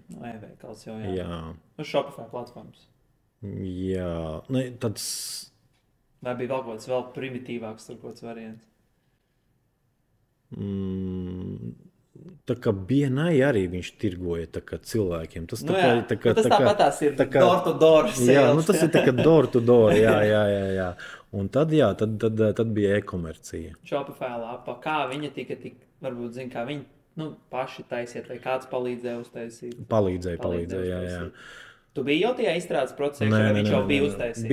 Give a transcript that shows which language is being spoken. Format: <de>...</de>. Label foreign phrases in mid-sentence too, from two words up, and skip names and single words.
<lv>E-veikals jau, jā. Uz Shopify platformas. Jā. Vai bija vēl kaut kāds vēl primitīvāks tur kaut kāds variants? Tā kā BNI arī viņš tirgoja tā kā cilvēkiem. Tas tāpatās ir</lv> <en>door-to-door sales.</en> <lv>Jā, tas ir tā kā</lv> <en>door-to-door,</en> <lv>jā. Un tad bija e-komercija. Shopify lapa, kā viņa tika tik, varbūt zina, kā viņi paši taisiet, vai kāds palīdzēja uztaisīt? Palīdzēja, jā. Tu biji jau tajā izstrādes procesā, vai viņš jau bija uztaisījis?</lv>